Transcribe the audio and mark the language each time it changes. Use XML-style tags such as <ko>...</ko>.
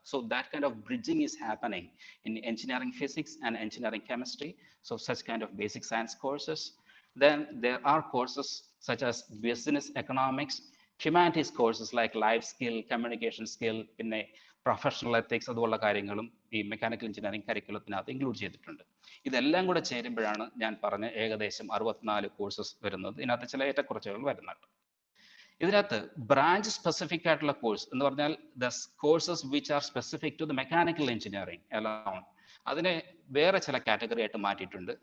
<en>So that kind of bridging is happening in engineering physics and engineering chemistry. So such kind of basic science courses. Then there are courses such as business economics, humanities courses like life skill, communication skill,</en> <ml>പിന്നെ professional ethics, അതുപോലുള്ള കാര്യങ്ങളും ഈ mechanical engineering കരിക്കുലത്തിനകത്ത് include ചെയ്തിട്ടുണ്ട്. ഇതെല്ലാം കൂടെ ചേരുമ്പോഴാണ് ഞാൻ പറഞ്ഞ ഏകദേശം 64 കോഴ്സസ് വരുന്നത്. ഇതിനകത്ത് ചില ഏറ്റക്കുറച്ചുകൾ വരുന്നുണ്ട്. ഇതിനകത്ത് ബ്രാഞ്ച് സ്പെസിഫിക് ആയിട്ടുള്ള കോഴ്സ് എന്ന് പറഞ്ഞാൽ</ml> <en>the courses which are specific to the mechanical engineering alone,</en> <ml>അതിനെ വേറെ ചില കാറ്റഗറി ആയിട്ട് മാറ്റിയിട്ടുണ്ട്.</ml>